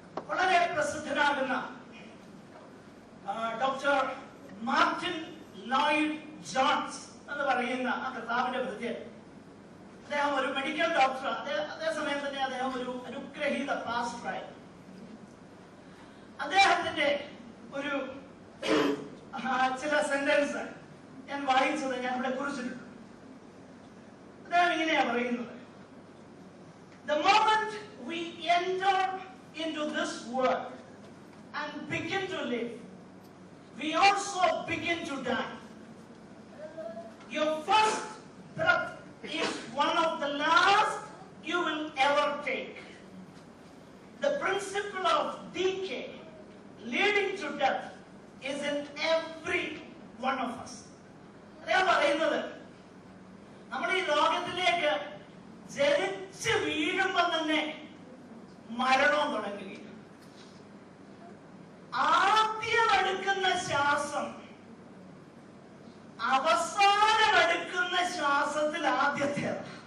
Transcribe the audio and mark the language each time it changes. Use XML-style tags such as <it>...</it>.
<ml>വളരെ പ്രസിദ്ധനാകുന്ന doctor Martin Lloyd John's എന്ന് പറയുന്ന ആ കർത്താവിന്റെ ഭൃത്യൻ, അദ്ദേഹം ഒരു മെഡിക്കൽ ഡോക്ടർ, അതേസമയം തന്നെ അദ്ദേഹം ഒരു അനുഗ്രഹീത പാസ്റ്ററായി. അദ്ദേഹത്തിന്റെ ഒരു ചില സെന്റൻസ് ഞാൻ വായിച്ചത് ഞാൻ ഇവിടെ കുറിച്ചിട്ടുണ്ട്. അദ്ദേഹം ഇങ്ങനെയാ പറയുന്നത്,</ml> <en>the moment we enter into this world and begin to live, we also begin to die. Your first breath is one of the last you will ever take. The principle of decay leading to death is in every one of us.</en> <ml>അദ്ദേഹം പറയുന്നത്, നമ്മൾ ഈ ലോകത്തിലേക്ക് ജനിച്ച് വീഴുമ്പോൾ തന്നെ മരണവും തുടങ്ങുകയാണ്. ആദ്യം എടുക്കുന്ന ശ്വാസം അവസാനം എടുക്കുന്ന ശ്വാസത്തിൽ ആദ്യത്തേത്.</ml>